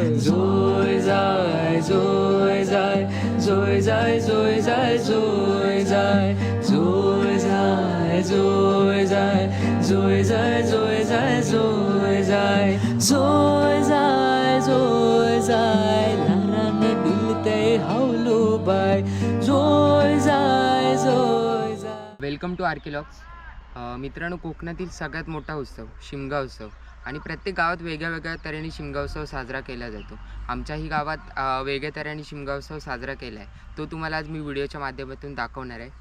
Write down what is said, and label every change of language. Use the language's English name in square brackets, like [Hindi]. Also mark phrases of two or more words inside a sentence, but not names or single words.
[English] जोय जाय जोय जाय जोय जाय जोय जाय जोय जाय जोय जाय जोय जाय जोय जाय जोय जाय जोय जाय जोय जाय जोय जाय लहराने डुलते हौलो बाय जोय जाय जोय जाय. welcome to Archilogs. [Marathi] मित्रांनो, कोकणातील सगळ्यात मोठा उत्सव शिमगा उत्सव आणि प्रत्येक गावात वेगळ्या वेगळ्या तऱ्हेने शिमगा उत्सव साजरा केला जातो. आमच्याही गावात वेगळ्या तऱ्हेने शिमगा उत्सव साजरा केला आहे. तो तुम्हाला आज मी व्हिडिओच्या माध्यमातून दाखवणार आहे.